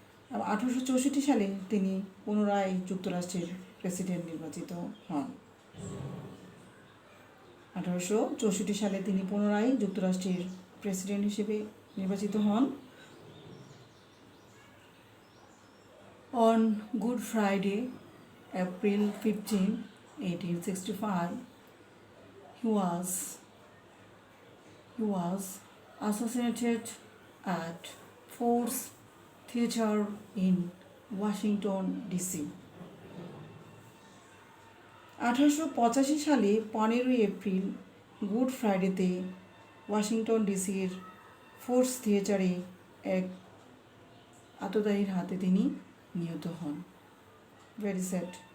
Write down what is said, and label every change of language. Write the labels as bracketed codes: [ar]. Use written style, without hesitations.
[bn] 1864 সালে তিনি পুনরায় যুক্তরাষ্ট্রের প্রেসিডেন্ট নির্বাচিত হন। 1864 সালে তিনি পুনরায় যুক্তরাষ্ট্রের প্রেসিডেন্ট হিসেবে নির্বাচিত হন। [en] On Good Friday, April 15, 1865, he was assassinated at Ford's Theater in Washington, D.C. [bn] 1885 সালে 15 এপ্রিল গুড ফ্রাইডেতে ওয়াশিংটন ডিসির ফোর্স থিয়েটারে এক আততায়ীর হাতে তিনি নিহত হন। [en] Very sad.